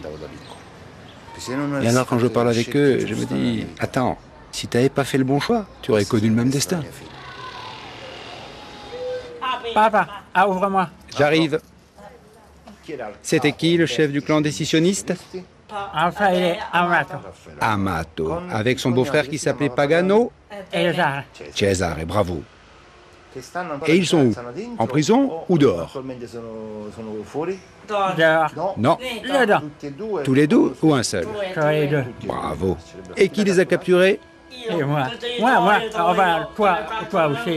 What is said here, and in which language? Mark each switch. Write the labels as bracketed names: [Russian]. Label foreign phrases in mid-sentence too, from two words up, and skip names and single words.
[French] Et alors quand je parle avec eux, je me dis, attends, si tu n'avais pas fait le bon choix, tu aurais connu le même destin. Papa, ouvre-moi. J'arrive. C'était qui le chef du clan décisionniste? Enfin, il est Amato. Amato, avec son beau-frère qui s'appelait Pagano? Cesare. Cesare, bravo. Et ils sont où? En prison ou dehors? Dehors. Non. Dedans. Tous les deux ou un seul? Tous les deux. Bravo. Et qui les a capturés? Et moi. Moi. Enfin, toi aussi.